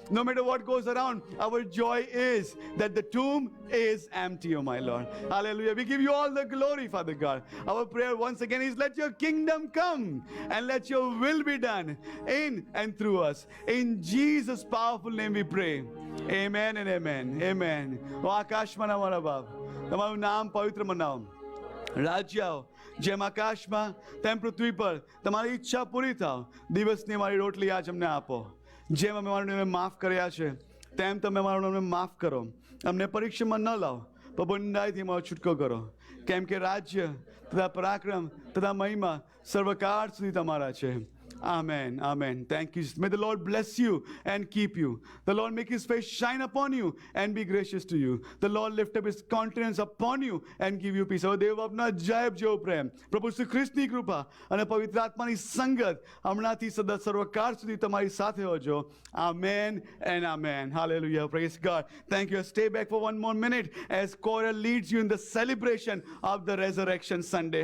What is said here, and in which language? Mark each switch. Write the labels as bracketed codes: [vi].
[en] No matter what goes around, our joy is that the tomb is empty, oh my Lord. Hallelujah. We give you all the glory, Father God. Our prayer once again is, let your kingdom come and let your will be done in and through us. In Jesus' powerful name we pray. Amen and amen. Amen. [gu] O આકાશમાં અમારા બાપ, તમારું નામ પવિત્ર મનાવો. રાજ્ય આવો, જેમ આકાશમાં તેમ પૃથ્વી પર તમારી ઈચ્છા પૂરી થાવ. દિવસની અમારી રોટલી આજ અમને આપો. જેમ અમે અમારું માફ કર્યા છે તેમ તમે અમારું અમને માફ કરો. અમને પરીક્ષામાં ન લાવો, પણ બંધાઈથી અમારો છૂટકો કરો. કેમ કે રાજ્ય તથા પરાક્રમ તથા મહિમા સર્વકાળ સુધી તમારા છે. [en] Amen. Amen. Thank you. May the Lord bless you and keep you. The Lord make his face shine upon you and be gracious to you. The Lord lift up his countenance upon you and give you peace. [gu] હવે દેવ આપના જય જેવો પ્રેમ, પ્રભુ શ્રી ખ્રિસ્તની કૃપા અને પવિત્ર આત્માની સંગત હમણાંથી સદા સર્વકાળ સુધી તમારી સાથે હોજો. [en] Amen and amen. Hallelujah. Praise God. Thank you. Stay back for one more minute as choir leads you in the celebration of the Resurrection Sunday.